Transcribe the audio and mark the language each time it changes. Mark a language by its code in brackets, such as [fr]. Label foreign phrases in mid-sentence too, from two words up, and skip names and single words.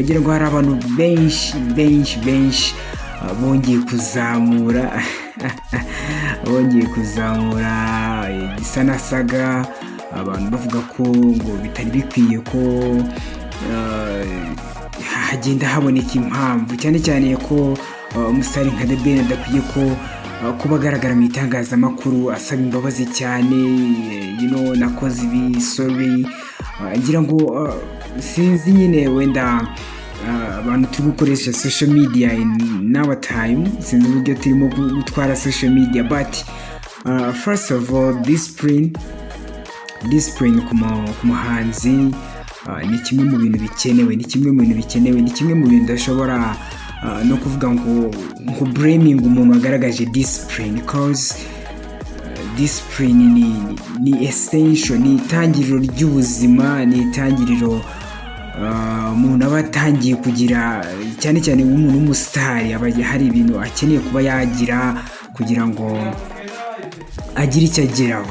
[rw] Ngira ngo hari abantu benshi bongeye kuzamura igisa na saga, abantu bavuga ko ngo bitari bikwiye ko hagenda haboneka impamvu, cyane ko umusitari nka The Ben adakwiye ko kuba agaragara mu itangazamakuru asaba imbabazi cyane, nakoze ibi, sorry. Ngira ngo sinzi nyine wenda abantu turi gukoresha [en] social media in our time, [rw] sinzi uburyo turimo gutwara [en] social media, but first of all discipline [rw] ku muhanzi ni kimwe mu bintu bikenewe, ni kimwe mu bintu udashobora no kuvuga ngo blaming umuntu wagaragaje discipline, [en] cause discipline [rw] ni essential, ni itangiriro ry'ubuzima, ni itangiriro umuntu aba atangiye kugira, cyane nk'umuntu w'umusitari aba hari ibintu akeneye kuba yagira kugira ngo agire icyo ageraho.